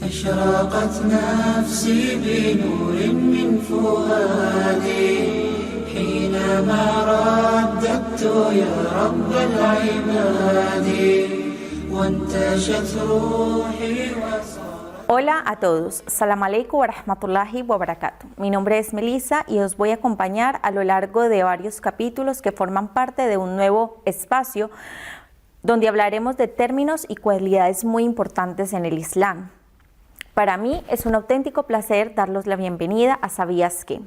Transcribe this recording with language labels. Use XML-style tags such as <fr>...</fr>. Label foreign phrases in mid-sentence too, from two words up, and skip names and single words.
<ar>أشرقت نفسي بنور من فؤادي حينما رددت يا رب العباد وانتشت روحي وصار.</ar> <es>Hola a todos,</es> <ar>السلام عليكم ورحمة الله وبركاته.</ar> <es>Mi nombre es Melissa y os voy a acompañar a lo largo de varios capítulos que forman parte de un nuevo espacio donde hablaremos de términos y cualidades muy importantes en el Islam. Para mí es un auténtico placer darles la bienvenida a ¿Sabías qué?</es>